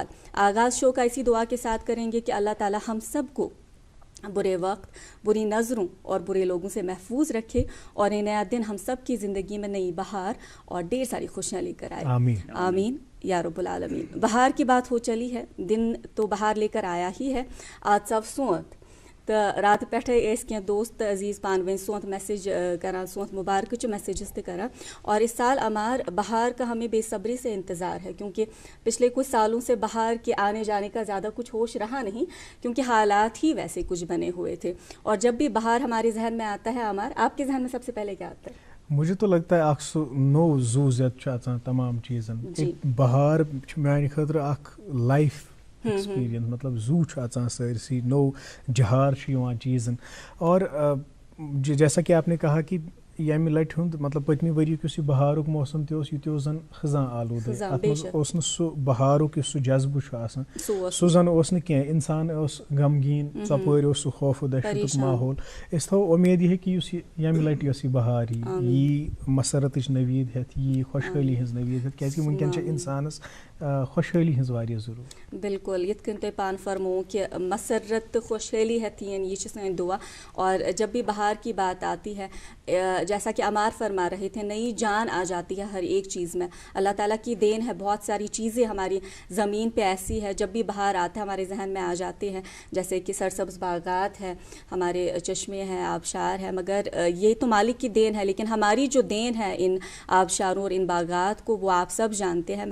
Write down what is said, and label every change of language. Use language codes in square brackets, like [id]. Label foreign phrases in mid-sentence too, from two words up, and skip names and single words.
[ur] آغاز شو کا اسی دعا کے ساتھ کریں گے کہ اللہ تعالی ہم سب کو برے وقت، بری نظروں اور برے لوگوں سے محفوظ رکھے اور یہ نیا دن ہم سب کی زندگی میں نئی بہار اور ڈھیر ساری خوشیاں لے کر آئے. آمین [ar] آمین یا رب العالمین. [ur] بہار کی بات ہو چلی ہے، دن تو بہار لے کر آیا ہی ہے. [ks] آج سب سونت تو رات پہ کی دوست عزیز پانوین سونت میسیج کران، سونت مبارک میسیجز تہ کران. [ur] اور اس سال امار بہار کا ہمیں بے صبری سے انتظار ہے، کیونکہ پچھلے کچھ سالوں سے بہار کے آنے جانے کا زیادہ کچھ ہوش رہا نہیں، کیونکہ حالات ہی ویسے کچھ بنے ہوئے تھے. اور جب بھی بہار ہمارے ذہن میں آتا ہے، امار آپ کے ذہن میں سب سے پہلے کیا آتا ہے؟ مجھے تو لگتا ہے [ks] اخ سو نو زو زیت تمام چیزن. بہار میانہ خاطر اخ [en] life experience, [ks] مطلب زو سرسی نو جہار چیزن. [ur] اور جیسا کہ آپ نے کہا کہ [ks] یمہ لٹہ ہند مطلب پتمہ ورک اس بہارک موسم تہ زن خزاں آلودہ، ات مز سہ بہارک سہ جذبہ سہ زن کی انسان غمگین، ژپور سہ خوف و دہشت ماحول. اس تھو امید یہ کہ یمہ لٹہ یس بہار یی مسرت نوید ہیتھ، یی خوشحالی ہز نوید ہیتھ، کیازکہ ونکین انسانس خوشحالی ہز واریاہ ضرورت. بالکل یت کن تہ پان فرمو کہ مسرت خوشحالی ہیتھ یہ سن دعا. [ur] اور جب بھی بہار کی بات آتی ہے، جیسا کہ عمار فرما رہے تھے نئی جان آ جاتی ہے ہر ایک چیز میں. اللہ تعالیٰ کی دین ہے, بہت ساری چیزیں ہماری زمین پہ ایسی ہے جب بھی باہر آتا ہے ہمارے ذہن میں آ جاتے ہیں, جیسے کہ سرسبز باغات ہے, ہمارے چشمے ہیں, آبشار ہے, مگر یہ تو مالک کی دین ہے, لیکن ہماری جو دین ہے ان آبشاروں اور ان باغات کو وہ آپ سب جانتے ہیں.